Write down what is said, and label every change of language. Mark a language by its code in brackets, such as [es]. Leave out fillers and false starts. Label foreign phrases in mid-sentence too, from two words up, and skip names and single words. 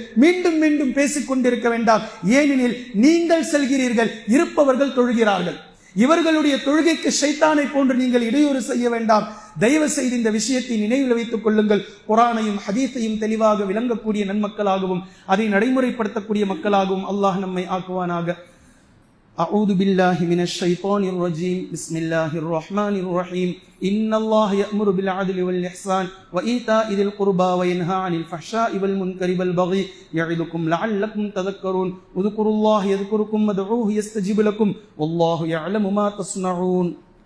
[ta] மீண்டும் மீண்டும் பேசிக் கொண்டிருக்க வேண்டாம். ஏனெனில் நீங்கள் செல்கிறீர்கள், இருப்பவர்கள் தொழுகிறார்கள். இவர்களுடைய தொழுகைக்கு ஷைத்தானை போன்று நீங்கள் இடையூறு செய்ய வேண்டாம். தயவு செய்து இந்த விஷயத்தை நினைவில் வைத்துக் கொள்ளுங்கள். குர்ஆனையும் ஹதீஸையும் தெளிவாக விளங்கக்கூடிய நன்மக்களாகவும் அதை நடைமுறைப்படுத்தக்கூடிய மக்களாகவும் அல்லாஹ் நம்மை ஆக்குவானாக. [ar] أعوذ بالله من الشيطان الرجيم. بسم الله الرحمن الرحيم. إن الله يأمر بالعدل والإحسان وإيتاء ذي القربى وينهى عن الفحشاء والمنكر والبغي يعظكم لعلكم تذكرون. اذكروا الله يذكركم وادعوه يستجب لكم والله يعلم ما تصنعون.